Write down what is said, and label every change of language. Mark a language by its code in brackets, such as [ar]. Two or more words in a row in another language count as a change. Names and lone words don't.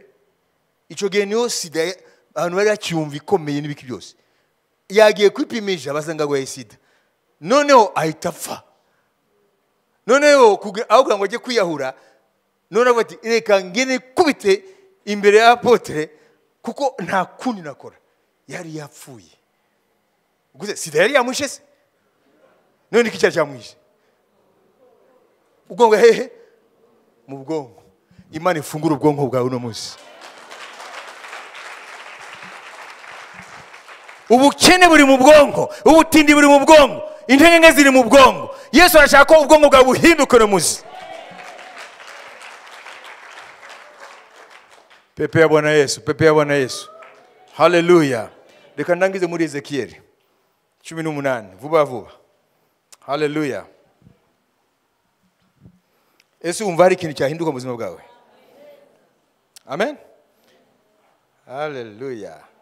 [rw] ico gihe niho sida abantu bari acyumva ikomeye n'ibiki byose yagiye kwipimisha basanga ngo sida noneho ahita apfa noneho aho kugira ngo ajye kwiyahura none bati reka ngene kubite imbere ya apotre kuko nta kundi nakora yari yapfuye guze sida yari yamwishe se none iki cyamwishe ubwongo hehe mu bwongo. Imana ifungura ubwonko bwawe uno munsi. Ubukene buri mu bwonko, ubutindi buri mu bwonko, intege ziri mu bwongo. Yesu arashaka ko ubwonko bwawe buhinduka uno munsi. [sw] Pepe ya Bwana Yesu, pepe ya Bwana Yesu. [rw] Haleluya. Reka ndangize muri Ezekiel 18 vuba vuba. Haleluya. Ese umva hari ikintu cyahinduka mu buzima bwawe? Amen. Haleluya.